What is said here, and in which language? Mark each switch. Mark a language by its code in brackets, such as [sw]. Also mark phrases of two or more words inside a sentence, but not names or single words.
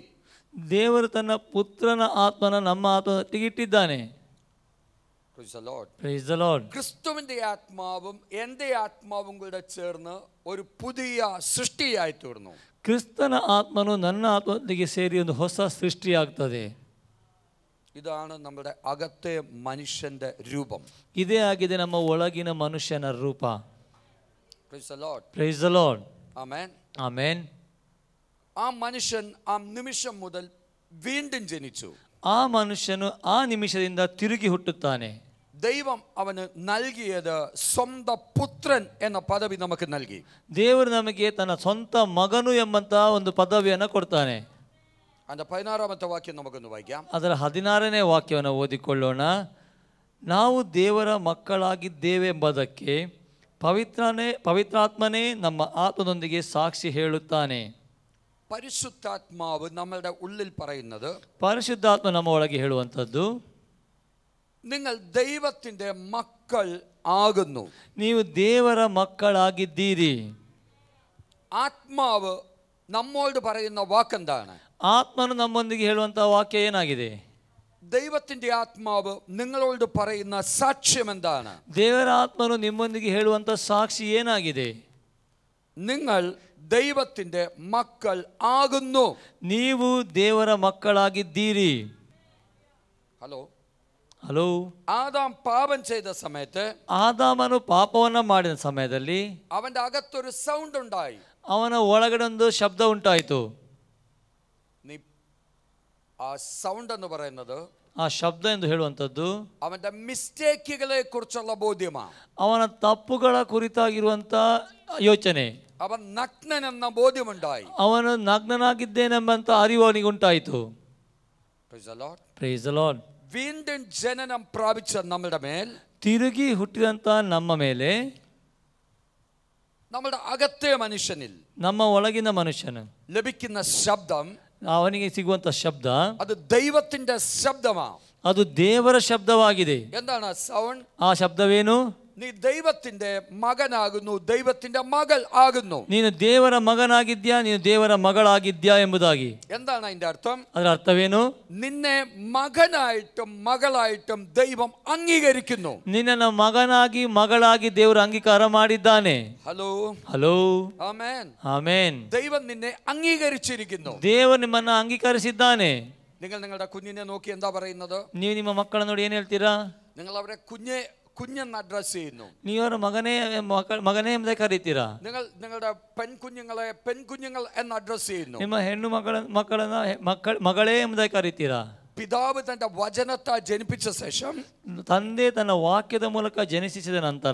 [kn] ದೇವರು ತನ್ನ ಪುತ್ರನ ಆತ್ಮನ ನಮ್ಮ ಆತ್ಮದೊಟ್ಟಿಗೆ ಇಟ್ಟಿದ್ದಾನೆ. [en] Praise the Lord. [ml] ക്രിസ്തുവിന്റെ ആത്മാവും എന്റെ ആത്മാവും കൂടെ ചേർന്ന് ഒരു പുതിയ സൃഷ്ടിയായി തീർന്നു. [kn] ಕ್ರಿಸ್ತನ ಆತ್ಮನು ನನ್ನ ಆತ್ಮದೊಂದಿಗೆ ಸೇರಿ ಒಂದು ಹೊಸ ಸೃಷ್ಟಿಯಾಗ್ತದೆ. [ml] ഇതാണ് നമ്മുടെ അകത്തെ മനുഷ്യന്റെ രൂപം. [kn] ಇದೇ ಆಗಿದೆ ನಮ್ಮ ಒಳಗಿನ ಮನುಷ್ಯನ ರೂಪ. [en] Praise the Lord. Praise the Lord. Amen. Amen. [ml] ആ മനുഷ്യൻ ആ നിമിഷം മുതൽ വീണ്ടും ജനിച്ചു. [kn] ആ മനുഷ്യನು ಆ ನಿಮಿಷದಿಂದ ತಿರುಗಿ ಹುಟ್ಟುತ್ತಾನೆ. [ml] ദൈവം അവന് നൽകിയത് സ്വന്തം പുത്രൻ എന്ന പദവി നമുക്ക് നൽകി. [kn] ದೇವರು ನಮಗೆ ತನ್ನ ಸ್ವಂತ ಮಗನು ಎಂಬಂತ ಒಂದು ಪದವಿಯನ್ನು ಕೊಡ್ತಾನೆ. [ml] അതിന്റെ 16ാമത്തെ വാക്യം നമുക്കൊന്ന് വായിക്കാം. [kn] ಅದರ 16ನೇ ವಾಕ್ಯವನ್ನು ಓದಿಕೊಳ್ಳೋಣ. ನಾವು ದೇವರ ಮಕ್ಕಳಾಗಿದ್ದೇವೆ ಎಂಬುದಕ್ಕೆ ಪವಿತ್ರಾತ್ಮನೇ ನಮ್ಮ ಆತ್ಮದೊಂದಿಗೆ ಸಾಕ್ಷಿ ಹೇಳುತ್ತಾನೆ. [ml] പരിശുദ്ധാത്മാവ് നമ്മളുടെ ഉള്ളിൽ പറയുന്നത്, [kn] ಪರಿಶುದ್ಧಾತ್ಮ ನಮ್ಮ ಒಳಗೆ ಹೇಳುವಂಥದ್ದು, [ml] നിങ്ങൾ ദൈവത്തിന്റെ മക്കൾ ആകുന്നു. [kn] ನೀವು ದೇವರ ಮಕ್ಕಳಾಗಿದ್ದೀರಿ. [ml] ആത്മാവ് നമ്മോട് പറയുന്ന വാക്കെന്താണ്? [kn] ಆತ್ಮನು ನಮ್ಮೊಂದಿಗೆ ಹೇಳುವಂತಹ ವಾಕ್ಯ ಏನಾಗಿದೆ? [ml] ദൈവത്തിന്റെ ആത്മാവ് നിങ്ങളോട് പറയുന്ന സാക്ഷ്യം എന്താണ്? [kn] ದೇವರ ಆತ್ಮನು ನಿಮ್ಮೊಂದಿಗೆ ಹೇಳುವಂತ ಸಾಕ್ಷಿ ಏನಾಗಿದೆ? [ml] നിങ്ങൾ ദൈവത്തിന്റെ മക്കൾ ആകുന്നു. [kn] ನೀವು ದೇವರ ಮಕ್ಕಳಾಗಿದ್ದೀರಿ. ಹಲೋ. [ml] ആദാം പാപം ചെയ്ത സമയത്ത്, [kn] ಆದಾಮನು ಪಾಪವನ್ನ ಮಾಡಿದ ಸಮಯದಲ್ಲಿ [ml] അവന്റെ അകത്തൊരു സൗണ്ട് ഉണ്ടായി. [kn] ಅವನ ಒಳಗಡೆ ಒಂದು ಶಬ್ದ ಉಂಟಾಯಿತು. [ml] ആ സൗണ്ട് എന്ന് പറയുന്നത്, [kn] ಆ ಶಬ್ದ ಎಂದು ಹೇಳುವಂಥದ್ದು [ml] അവന്റെ മിസ്റ്റേക്കുകളെ കുറിച്ചുള്ള ബോധ്യമാണ്. [kn] ಅವನ ತಪ್ಪುಗಳ ಕುರಿತಾಗಿರುವಂತ ಯೋಚನೆ. [ml] അവൻ നഗ്നനെന്ന ബോധ്യമുണ്ടായി. [kn] ಅವನು ನಗ್ನನಾಗಿದ್ದೇನೆಂಬಂತ ಅರಿವು ಅವನಿಗೆ ಉಂಟಾಯಿತು. [en] Praise the Lord. [ml] വീണ്ടും ജനനം പ്രാപിച്ച നമ്മുടെ മേൽ, [kn] ತಿರುಗಿ ಹುಟ್ಟಿದಂತ ನಮ್ಮ ಮೇಲೆ, [ml] നമ്മുടെ അകത്തെ മനുഷ്യനിൽ, [kn] ನಮ್ಮ ಒಳಗಿನ ಮನುಷ್ಯನು [ml] ലഭിക്കുന്ന ശബ്ദം, [kn] ಅವನಿಗೆ ಸಿಗುವಂತ ಶಬ್ದ [ml] അത് ദൈവത്തിന്റെ ശബ്ദമാണ്. [kn] ಅದು ದೇವರ ಶಬ್ದವಾಗಿದೆ. [ml] എന്താണ് സൗണ്ട്? [kn] ಆ ಶಬ್ದವೇನು? [ml] നീ ദൈവത്തിന്റെ മകനാകുന്നു, ദൈവത്തിന്റെ മകൾ ആകുന്നു. [kn] ನೀನು ದೇವರ ಮಗನಾಗಿದ್ಯಾ, ನೀನು ದೇವರ ಮಗಳಾಗಿದ್ಯಾ ಎಂಬುದಾಗಿ. [ml] എന്താണ് അതിന്റെ അർത്ഥം? [kn] ಅದರ ಅರ್ಥವೇನು? [ml] നിന്നെ മകനായിട്ടും മകളായിട്ടും ദൈവം അംഗീകരിക്കുന്നു. [kn] ನಿನ್ನನ್ನು ಮಗನಾಗಿ ಮಗಳಾಗಿ ದೇವರು ಅಂಗೀಕಾರ ಮಾಡಿದ್ದಾನೆ. ಹಲೋ. [ml] ആമേൻ. [kn] ಆಮೆನ್. [ml] ദൈവം നിന്നെ അംഗീകരിച്ചിരിക്കുന്നു. [kn] ದೇವರು ನಿಮ್ಮನ್ನು ಅಂಗೀಕರಿಸಿದ್ದಾನೆ. [ml] നിങ്ങൾ നിങ്ങളുടെ കുഞ്ഞിനെ നോക്കി എന്താ പറയുന്നത്? [kn] ನೀವು ನಿಮ್ಮ ಮಕ್ಕಳ ನೋಡಿ ಏನ್ ಹೇಳ್ತೀರಾ? [ml] നിങ്ങൾ അവരെ കുഞ്ഞെന്ന് അഡ്രസ് ചെയ്യുന്നു. [kn] ನೀವರ ಮಗನೇ ಎಂಬುದಾಗಿ ಕರೀತೀರಾ. [ml] നിങ്ങൾ നിങ്ങളുടെ പെൺകുഞ്ഞുങ്ങളെ പെൺകുഞ്ഞുങ്ങൾ എന്ന് അഡ്രസ് ചെയ്യുന്നു. [kn] ನಿಮ್ಮ ಹೆಣ್ಣು ಮಕ್ಕಳನ್ನ ಮಗಳೇ ಎಂಬುದಾಗಿ ಕರೀತೀರಾ. [ml] പിതാവ് തന്റെ വചനത്താൽ ജനിപ്പിച്ച ശേഷം, [kn] ತಂದೆ ತನ್ನ ವಾಕ್ಯದ ಮೂಲಕ ಜನಿಸಿದ ನಂತರ,